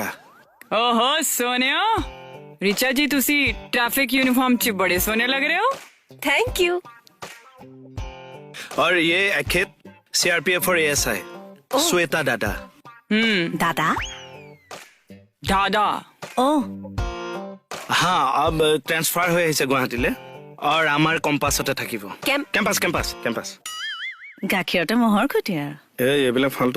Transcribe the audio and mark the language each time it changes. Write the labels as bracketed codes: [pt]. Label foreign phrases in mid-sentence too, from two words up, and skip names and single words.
[pa] ਓਹੋ ਸੋਨੀਆ, ਰਿਚਾ ਜੀ ਤੁਸੀ [en] traffic uniform [pa] ਚ ਬੜੇ ਸੋਹਣੇ ਲੱਗ ਰਹੇ ਹੋ। [en] thank you. [hi] और ये अखित सीआरपीएफ और एएसआई श्वेता दादा। दादा। दादा। ओह, हाँ, अब ट्रांसफार [as] হৈ আহিছে গুৱাহাটীলৈ और আমাৰ কম্পাছতে থাকিব। কেম্পাছ কেম্পাছ। গাখীৰতে মহৰ খুটি আৰু। এইবিলাক ফাল্টু